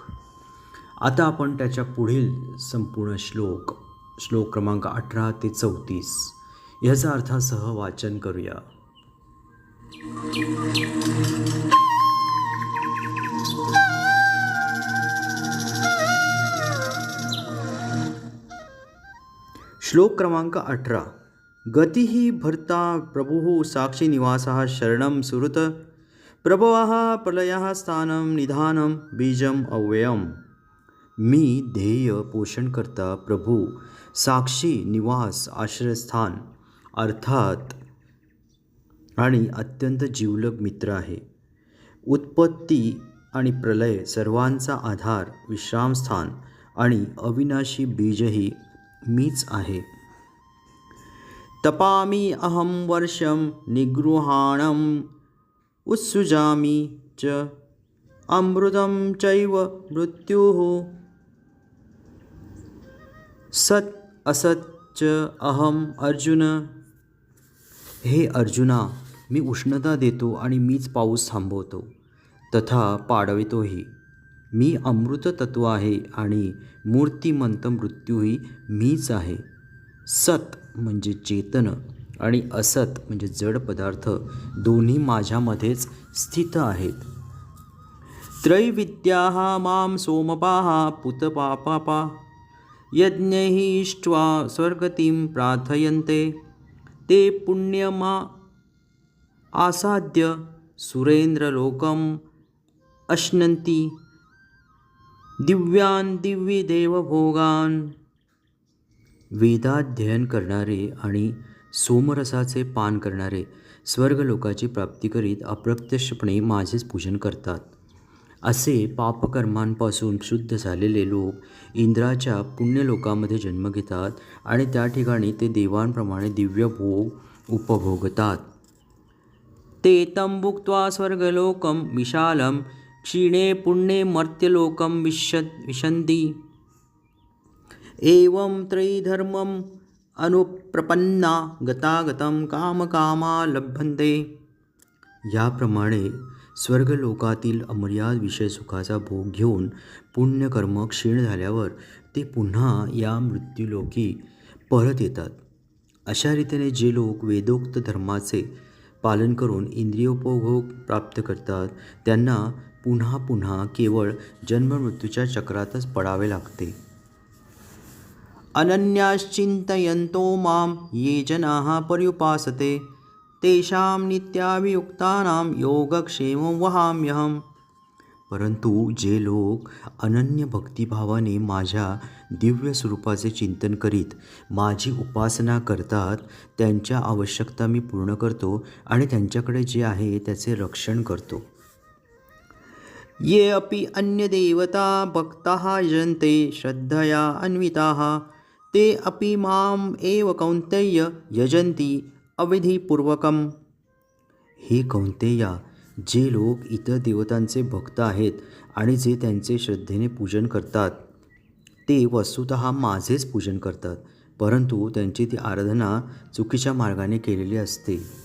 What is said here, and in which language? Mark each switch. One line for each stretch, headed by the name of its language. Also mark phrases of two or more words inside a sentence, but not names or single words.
Marathi: आता आपण त्याच्या पुढील संपूर्ण श्लोक क्रमांक 18 ते 34 ह्याचा अर्थासह वाचन करूया. श्लोक क्रमांक 18.
Sanskrit: गतिः भर्ता प्रभुः साक्षी निवासः शरणं सुहृत् प्रभवः प्रलयः स्थानं निधानं बीजम अव्ययम.
Marathi: मी ध्येय पोषणकर्ता प्रभू, साक्षी निवास आश्रयस्थान अर्थात आणि अत्यंत जिवलग मित्र आहे. उत्पत्ती आणि प्रलय सर्वांचा आधार, विश्रामस्थान आणि अविनाशी बीजही मीच आहे.
Sanskrit: तपामि अहं वर्षं निगृहाणं उत्सृजामि च अमृतं चैव मृत्युः सत् असत् च अहं अर्जुन.
Marathi: हे अर्जुना, मी उष्णता देतो आणि मीच पाऊस थांबवतो तथा पाडवितोही. मी अमृत तत्व आहे आणि मूर्तिमंत मृत्यूही मीच आहे. सत म्हणजे चेतन आणि असत म्हणजे जड पदार्थ दोन्ही माझ्यामध्येच स्थित आहेत.
Sanskrit: त्रैविद्याः मां सोमपाः पुतपापापा यज्ञैः इष्ट्वा स्वर्गतिं प्रार्थयन्ते ते पुण्यमा आसाद्य सुरेंद्रलोकम् अश्नन्ति दिव्यान दिव्य देवभोगान.
Marathi: वेदाध्ययन करणारे आणि सोमरसाचे पान करणारे स्वर्गलोकाची प्राप्ती करीत अप्रत्यक्षपणे माझेच पूजन करतात. असे पापकर्मांपासून शुद्ध झालेले लोक इंद्राच्या पुण्यलोकामध्ये जन्म घेतात आणि त्या ठिकाणी ते देवांप्रमाणे दिव्य भोग उपभोगतात.
Sanskrit: ते तं भुक्त्वा स्वर्गलोकं विशालं क्षीणे पुण्ये मर्त्यलोकं विशन्ति. एवं त्रयीधर्मम् अनुप्रपन्ना गतागतं कामकामा लभन्ते.
Marathi: याप्रमाणे स्वर्गलोकातील अमर्याद विषय सुखाचा भोग घेऊन पुण्यकर्म क्षीण झाल्यावर ते पुन्हा या मृत्यूलोकी परत येतात. अशा रीतीने जे लोक वेदोक्त धर्माचे पालन करून इंद्रियोपभोग प्राप्त करतात त्यांना पुन्हा पुन्हा केवळ जन्ममृत्यूच्या चक्रातच पडावे लागते.
Sanskrit: अनन्याश्चिंतयन्तो मां ये जनाः पर्युपासते तेषां नित्याभियुक्तानां योगक्षेमं वहाम्यहम्.
Marathi: परंतु जे लोक अनन्य भक्तिभावाने माझ्या दिव्य स्वरूपाचे चिंतन करीत माझी उपासना करतात त्यांच्या आवश्यकता मी पूर्ण करतो आणि त्यांच्याकडे जे आहे त्याचे रक्षण करतो.
Sanskrit: ये अपि अन्यदेवता भक्ताः यजन्ते श्रद्धया अन्विताः ते अपि माम् एव कौन्तेय यजन्ति अविधिपूर्वकम्.
Marathi: हे कौन्तेया, जे लोक इतर देवतांचे भक्त आहेत आणि जे त्यांचे श्रद्धेने पूजन करतात ते वस्तुतः माझेच पूजन करतात, परंतु त्यांची ती आराधना चुकीच्या मार्गाने केलेली असते.